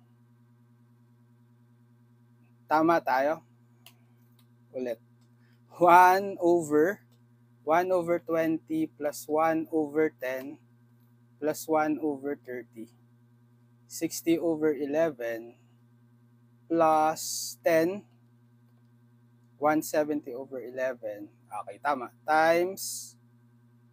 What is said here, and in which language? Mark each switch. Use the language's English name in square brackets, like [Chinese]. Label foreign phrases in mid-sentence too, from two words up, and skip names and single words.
[Filipino] Tama tayo? Ulit. [English] 1 over 20 plus 1 over 10 plus 1 over 30. 60 over 11 plus 10. 170 over 11. [Filipino] Okay, tama.